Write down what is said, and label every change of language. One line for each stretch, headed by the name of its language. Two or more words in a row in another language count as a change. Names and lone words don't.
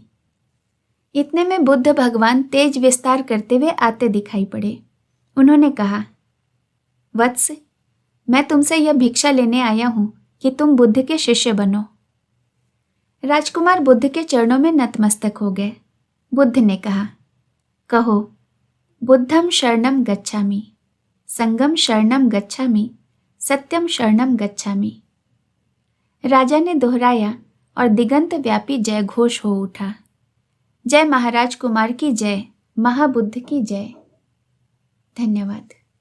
Hindi: इतने में बुद्ध भगवान तेज विस्तार करते हुए आते दिखाई पड़े। उन्होंने कहा, वत्स, मैं तुमसे यह भिक्षा लेने आया हूं कि तुम बुद्ध के शिष्य बनो। राजकुमार बुद्ध के चरणों में नतमस्तक हो गए। बुद्ध ने कहा, कहो,
Pali: बुद्धम शरणम गच्छामि, संगम शरणम गच्छामि, सत्यम शरणम गच्छामि।
Hindi: राजा ने दोहराया और दिगंत व्यापी जय घोष हो उठा। जय महाराज कुमार की जय, महाबुद्ध की जय। धन्यवाद।